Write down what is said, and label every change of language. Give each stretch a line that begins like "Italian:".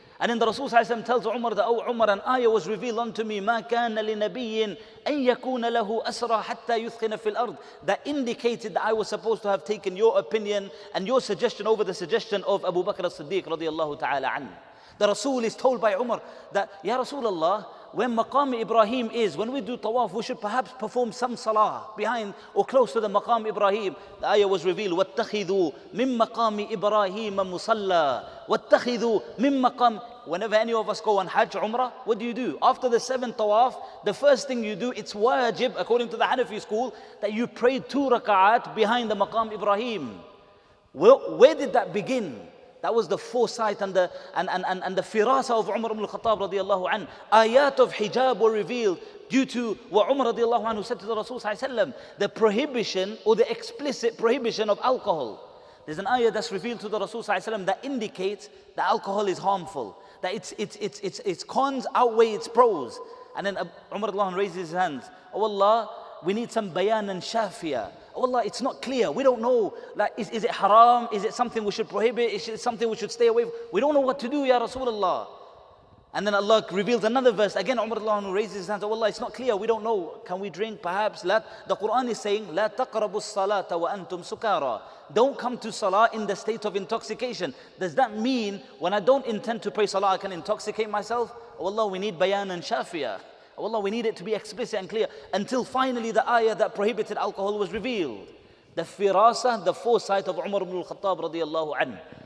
English: And then the Rasul ﷺ tells Umar that, oh Umar, an ayah was revealed unto me,
Arabic: مَا كَانَ لِنَبِيٍّ أَن يَكُونَ لَهُ أَسْرَى حَتَّى يُثْخِنَ فِي الْأَرْضِ,
English: that indicated that I was supposed to have taken your opinion and your suggestion over the suggestion of Abu Bakr as-Siddiq radiyallahu ta'ala anhu. The Rasul is told by Umar that, Ya Rasulullah, when Maqam Ibrahim is, when we do tawaf, we should perhaps perform some salah behind or close to the Maqam Ibrahim. The ayah was revealed,
Arabic: وَاتَّخِذُوا مِن مَقَامِ إِبْرَاهِيمَ مُصَلَّى وَاتَّخِذُوا مِن مَقَامِ.
English: Whenever any of us go on Hajj, Umrah, what do? After the 7th tawaf, the first thing you do, it's wajib, according to the Hanafi school, that you pray 2 raka'at behind the Maqam Ibrahim. Where did that begin? That was the foresight and the firasa of Umar ibn al-Khattab radiyallahu anhu. Ayat of hijab were revealed due to what Umar radiyallahu anhu said to the Rasul sallallahu alaihi wasallam, the prohibition or the explicit prohibition of alcohol. There's an ayah that's revealed to the Rasul sallallahu alaihi wasallam that indicates that alcohol is harmful, that its cons outweigh its pros. And then Umar radiyallahu anhu raises his hands, oh Allah, we need some bayan and shafiya. Oh Allah, it's not clear. We don't know. Like, is it haram? Is it something we should prohibit? Is it something we should stay away from? We don't know what to do, Ya Rasulullah. And then Allah reveals another verse. Again, Umar raises his hands. Oh Allah, it's not clear. We don't know. Can we drink? Perhaps. The Quran is saying,
Arabic: لا تقربوا الصلاة وأنتم سكارى.
English: Don't come to salah in the state of intoxication. Does that mean when I don't intend to pray salah, I can intoxicate myself? Oh Allah, we need bayan and shafiya. Oh Allah, we need it to be explicit and clear. Until finally the ayah that prohibited alcohol was revealed. The firasa, the foresight of Umar ibn al-Khattab radiyallahu anhu.